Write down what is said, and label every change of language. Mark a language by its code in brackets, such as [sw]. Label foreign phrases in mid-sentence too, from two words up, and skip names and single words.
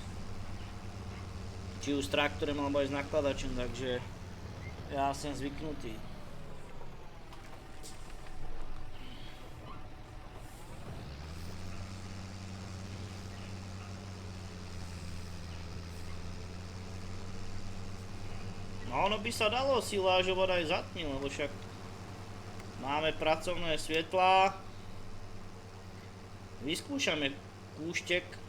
[sk] Či už [cs] s traktorem [sk] alebo aj [cs] s nakladačem, takže já jsem zvyknutý. [sk] No ono by sa dalo silážovať aj za tmy, lebo však máme pracovné svetlá. Vyskúšame kúštek.